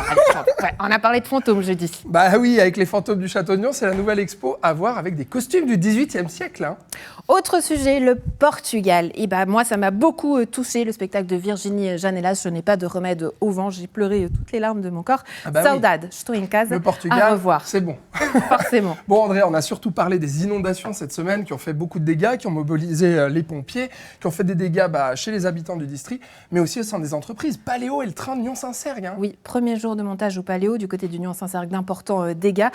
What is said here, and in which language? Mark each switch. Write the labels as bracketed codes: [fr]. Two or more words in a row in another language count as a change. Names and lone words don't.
[fr] On a parlé de fantômes jeudi. Bah oui, avec les fantômes du Château de Nyons, c'est la nouvelle expo à voir avec des costumes du XVIIIe siècle. Hein. Autre sujet, le Portugal. Et moi, ça m'a beaucoup touchée, le spectacle de Virginie Janelas. Je n'ai pas de remède au vent, j'ai pleuré toutes les larmes de mon corps. [pt] Saudade, estou em casa. [fr] Le Portugal, à revoir. C'est bon. Forcément. Bon, André, on a surtout parlé des inondations cette semaine qui ont fait beaucoup de dégâts, qui ont mobilisé les pompiers, qui ont fait des dégâts chez les habitants du district, mais aussi au sein des entreprises. Paléo et le train de Nyons-Saint-Cergue. Hein. Oui, premier jour de montage au Paléo, du côté du Nyons-Saint-Cergue, d'importants dégâts.